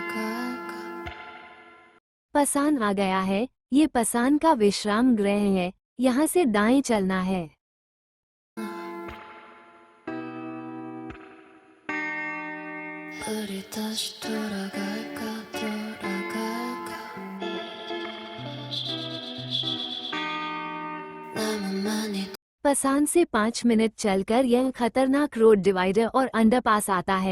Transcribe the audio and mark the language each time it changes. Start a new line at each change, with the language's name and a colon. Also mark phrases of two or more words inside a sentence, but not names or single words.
Hindi: पसान आ गया है। ये पसान का विश्राम गृह है। यहाँ से दाएं चलना है।
Korean: 우리 다시 돌아갈까 너무 많이
Hindi: पसान से 5 मिनट चलकर यह खतरनाक रोड डिवाइडर और अंडरपास आता है।